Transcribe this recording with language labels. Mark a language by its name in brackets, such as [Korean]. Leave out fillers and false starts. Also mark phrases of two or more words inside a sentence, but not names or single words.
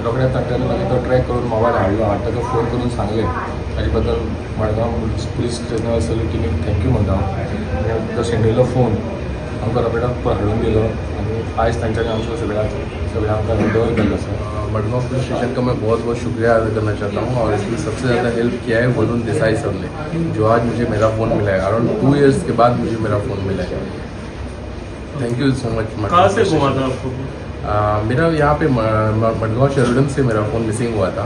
[Konkani] रोखडेंच तांच्यांनी मागीर तो ट्रॅक करून मोबायल हाडलो फोन करून सांगलें ताजे बद्दल मडगांव पुलीस स्टेशनार सगळी टिमीक थँक्यू म्हणटा हांव। तो शेणिल्लो फोन आमकां रोखडेच हाडून दिलो आनी आयज तांच्यांनी आमचो सगळ्यांक आमकां हँडओवर केल्लो आसा। [Hindi] मडगांव पुलिस स्टेशन का मैं बहुत बहुत शुक्रिया अदा करना चाहता हूँ और इसमें सबसे ज़्यादा हेल्प किया है वरुण देसाई सर ने, जो आज मुझे मेरा फ़ोन मिला है। [English] around 2 years [Hindi] के बाद मुझे मेरा फ़ोन मिला है। [English] thank you so much. [Hindi] कहाँ से घुमा था आपको? मेरा यहाँ पे मडगांव शेरडन से मेरा फ़ोन मिसिंग हुआ था।